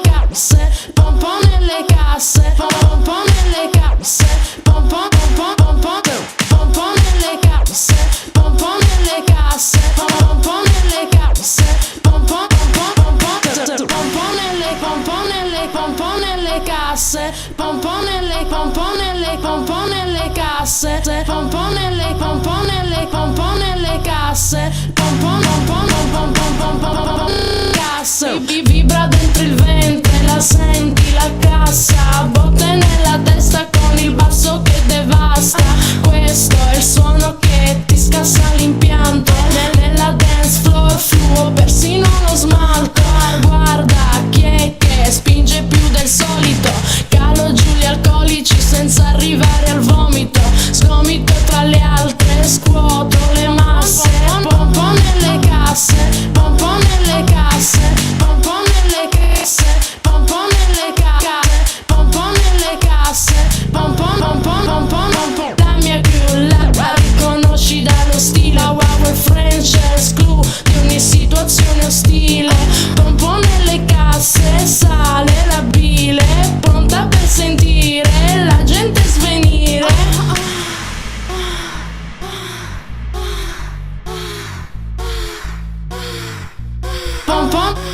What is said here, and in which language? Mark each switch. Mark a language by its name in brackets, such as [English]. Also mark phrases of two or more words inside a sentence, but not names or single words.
[Italian] casse, pom pom nelle casse, pom pom nelle casse, pom pom pom pom pom pom pom nelle casse, pom pom nelle casse, pom pom nelle casse, pom pom pom pom pom nelle pom pom nelle pom pom nelle casse, pom pom nelle pom pom nelle pom pom nelle casse, pom pom nelle pom pom nelle pom pom nelle casse, pom pom pom pom pom pom pom casse. Vibra dentro il ventre, la senti la cassa, botte nella testa con il basso che devasta. Questo è il suono che ti scassa l'impianto. Nella [English] dance floor [Italian] fluo persino lo smalto. Guarda chi è che spinge più del solito, calo giù gli alcolici senza arrivare al vomito. Sgomito tra le altre, scuoto le masse, pom pom nelle casse, pom pom nelle casse, pom pom nelle casse, pom pom nelle casse, pom pom nelle casse, pom pom pom pom pom pom. La mia crew la riconosci dallo stile, [English] our French clue [Italian] di ogni situazione ostile. Pom pom nelle casse, sale la bile, pronta per sentire la gente svenire. Pom pom.